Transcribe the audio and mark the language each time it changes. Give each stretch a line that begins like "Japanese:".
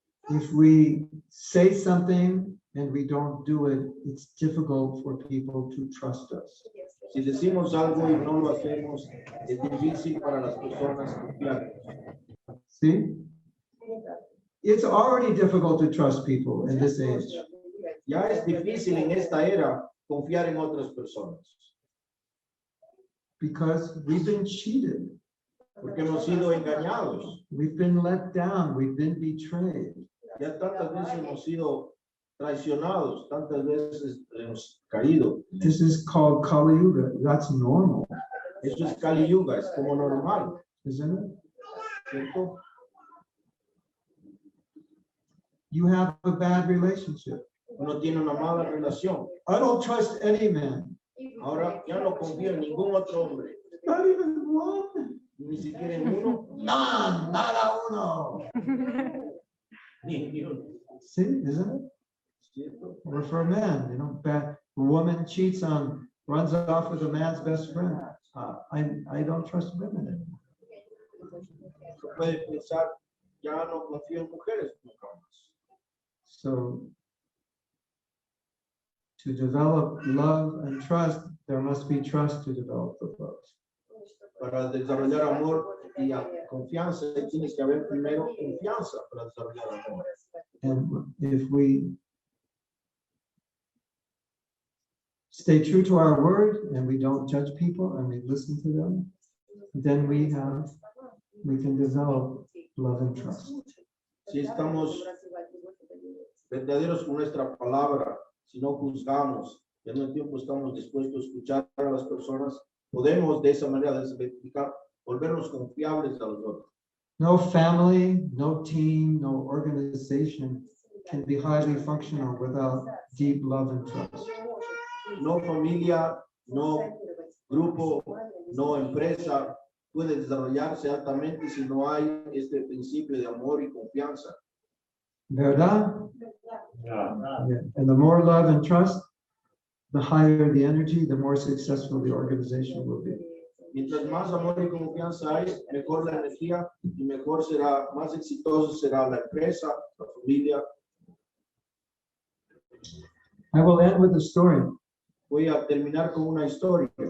English: If we say something and we don't do it, it's difficult for people to trust us.
Spanish: Si decimos algo y no lo hacemos, es difícil para las personas confiar.
English: See? It's already difficult to trust people in this age.
Spanish: Ya es difícil en esta era confiar en otras personas,
English: Because we've been cheated.
Spanish: porque hemos sido engañados.
English: We've been let down. We've been betrayed.
Spanish: Ya tantas veces hemos sido traicionados, tantas veces hemos caído.
English: This is called Kali Yuga. That's normal,
Spanish: Eso es Kali Yuga, es como normal,
English: isn't it?
Spanish: ¿cierto?
English: You have a bad relationship.
Spanish: Uno tiene una mala relación.
English: I don't trust any man,
Spanish: Ahora ya no confío en ningún otro hombre,
English: not even one.
Spanish: ni siquiera en uno,
English: None,
Spanish: nada uno. ni uno.
English: See, isn't it?
Spanish: ¿Cierto?
English: Or for men, a woman cheats runs off with a man's best friend. I don't trust women anymore.
Spanish: Uno puede pensar, ya no confío en mujeres nunca más.
English: So, to develop love and trust, there must be trust to develop the love.
Spanish: Para desarrollar amor y confianza, tiene que haber primero confianza para desarrollar amor.
English: And if we stay true to our word and we don't judge people and we listen to them, then we can develop love and trust.
Spanish: Si estamos verdaderos con nuestra palabra, si no juzgamos, y al mismo tiempo estamos dispuestos a escuchar a las personas, podemos de esa manera desverificar, volvernos confiables a los otros.
English: No family, no team, no organization can be highly functional without deep love and trust.
Spanish: No familia, no grupo, no empresa puede desarrollarse altamente si no hay este principio de amor y confianza. ¿Verdad? Yeah.
English: And the more love and trust, the higher the energy, the more successful the organization will be.
Spanish: Mientras más amor y confianza hay, mejor la energía y mejor será, más exitoso será la empresa, la familia.
English: I will end with a story.
Spanish: Voy a terminar con una historia.